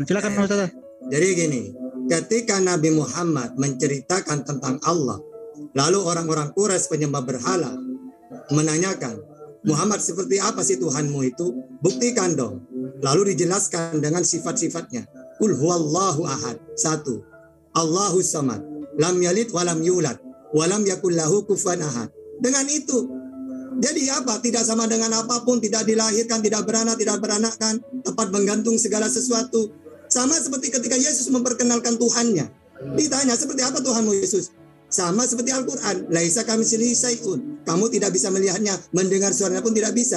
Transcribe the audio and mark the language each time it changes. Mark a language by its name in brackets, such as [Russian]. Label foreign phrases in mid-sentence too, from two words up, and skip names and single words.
[Indonesian] Silakan Mas Tata. Jadi gini, ketika Nabi Muhammad menceritakan tentang Allah, lalu orang-orang Quraisy penyembah berhala menanyakan, Muhammad, seperti apa sih Tuhanmu itu? Buktikan dong. Lalu dijelaskan dengan sifat-sifatnya. [Arabic] قل هو الله أحد. 1. الله الصمد. لم يلد ولم يولد. ولم يكن له كفوا أحد. [Indonesian] Dengan itu, jadi apa? Tidak sama dengan apapun, tidak dilahirkan, tidak beranak, tidak beranakkan, tempat menggantung segala sesuatu. Sama seperti ketika Yesus memperkenalkan Tuhannya. Ditanya, seperti apa Tuhanmu Yesus? Sama seperti Al-Quran. [Arabic] ليس كمثله شيء. [Indonesian] Kamu tidak bisa melihatnya, mendengar suaranya pun tidak bisa.